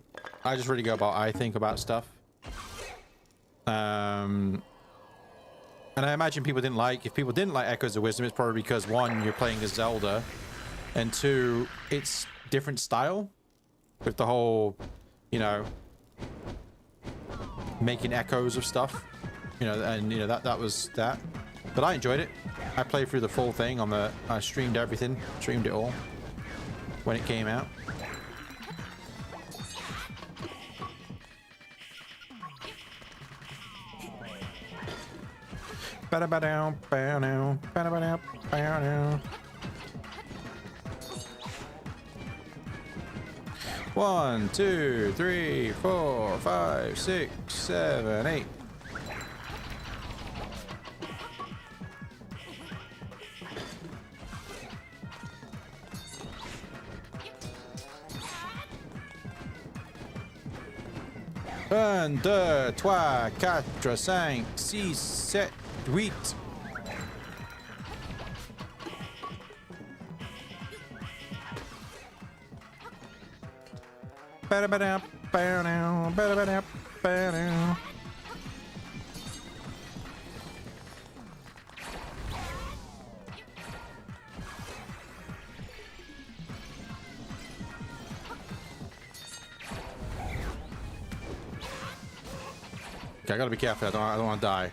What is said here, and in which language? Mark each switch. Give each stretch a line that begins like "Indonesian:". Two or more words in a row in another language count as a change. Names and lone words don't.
English: I just really go about I think about stuff. And I imagine if people didn't like Echoes of Wisdom, it's probably because, one, you're playing as Zelda, and two, it's different style with the whole, you know, making echoes of stuff, you know, and you know that was that. But I enjoyed it. I played through the full thing I streamed everything, streamed it all when it came out. Ba-da-ba-dow, ba-dow, ba-da-ba-dow, ba-dow. 1, 2, 3, 4, 5, 6, 7, 8.
French: Un, deux, trois, quatre, cinq, six, sept, huit. Ba-da-ba-da, ba-da-da, ba-da-ba-da, ba-da.
English: Okay, I gotta be careful. I don't want to die.